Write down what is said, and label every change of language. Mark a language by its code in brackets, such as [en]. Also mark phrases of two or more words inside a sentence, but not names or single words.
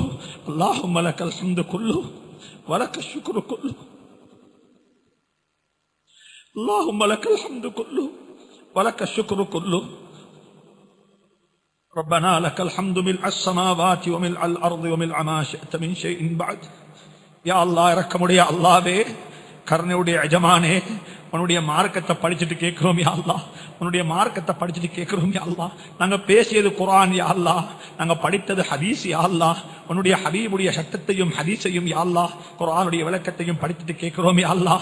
[ar] اللهم لك الحمد كله ولك الشكر كله. اللهم لك الحمد كله ولك الشكر كله. ربنا لك الحمد ملء السماوات وملء الأرض وملء ما شئت من شيء بعد. يا الله [ta] இரக்கமுடைய அல்லாஹ்வே, கருணையுடைய எஜமானே, உன்னுடைய மார்க்கத்தை படிச்சுட்டு கேட்கிறோம் [ar] يا الله. [ta] உன்னுடைய மார்க்கத்தை படிச்சுட்டு கேட்கிறோம் [ar] يا الله. [ta] நாங்க பேசியது குர்ஆன் [ar] يا الله, [ta] நாங்க படித்தது ஹதீஸ் [ar] يا الله. [ta] உன்னுடைய ஹபீபுடைய சட்டத்தையும் ஹதீஸையும் [ar] يا الله, [ta] குர்ஆனுடைய விளக்கத்தையும் படிச்சுட்டு கேட்கிறோம் [ar] يا الله.